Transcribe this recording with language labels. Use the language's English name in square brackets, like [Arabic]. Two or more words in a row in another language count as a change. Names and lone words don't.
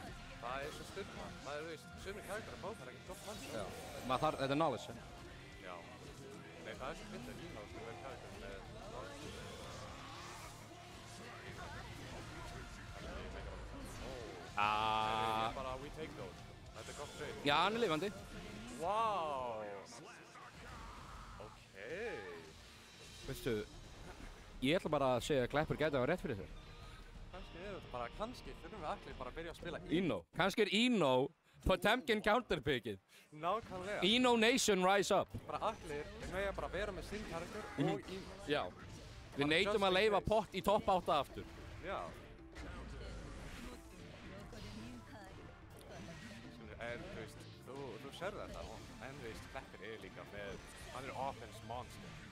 [Icelandic] Það er svo stundum. Það er, þú veist, sumir karakterar fá það ekki gott mann. Þetta er knowledge. Já. Nei, það er svo fyndið Ino sem verður karakter með knowledge. Heyrðu, bara [English] we take those. [Icelandic] Þetta er gott trade. Já, hann er lifandi. [English] Wow. Ok. [Icelandic] Veistu, ég ætla bara að segja að Klappur gæti að hafa rétt fyrir þér. Kannski þurfum við allir bara að byrja að spila Ino. Kannski er Ino Potemkin counterpickið. Nákvæmlega. [English] Ino Nation rise up. [Icelandic] Bara allir, við megum bara vera með sinn karakter og Ino. Já. Við neitum að leyfa Pott í topp 8 aftur. Já. En þú veist, þú sérðu þetta. En þú veist, Klappur er líka með, hann er [English] offense monster.